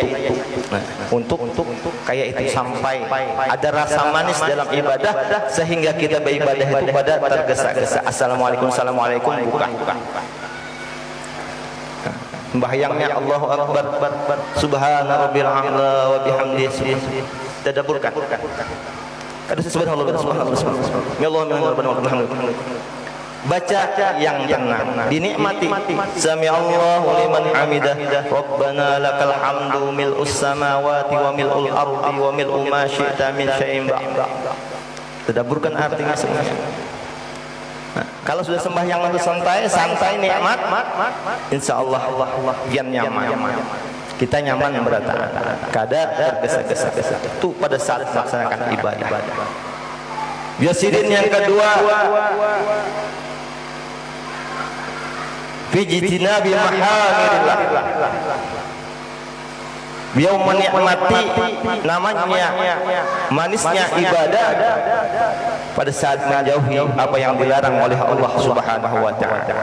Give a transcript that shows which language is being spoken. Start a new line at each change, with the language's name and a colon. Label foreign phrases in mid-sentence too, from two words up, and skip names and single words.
Indonesian: Nah, untuk kayak itu sampai ada rasa manis dalam ibadah sehingga kita beribadah itu pada tergesa-gesa. Assalamualaikum buka.
Arabic: Sembahyangnya الله أكبر سبحان ربي الأعلى وبحمده.
Indonesian: Tadabburkan.
Banjar: Kada subhanallah, baca yang tenang, dinikmati.
Arabic: سمع الله لمن حمده ربنا لك الحمد ملء السماوات وملء الأرض وملء ما شئت من شيء بعد.
Indonesian: Tadabburkan artinya semuanya. Nah, kalau sudah sembahyang itu santai nikmat, insyaallah biar nyaman. Kita nyaman berada, kada tergesa-gesa. Itu pada saat melaksanakan ibadah. Biasirin yang kedua,
Arabic: في اجتناب محارم الله.
Indonesian: Beliau menikmati namanya manisnya ibadah pada saat menjauhi apa yang dilarang oleh Allah Subhanahu wa taala.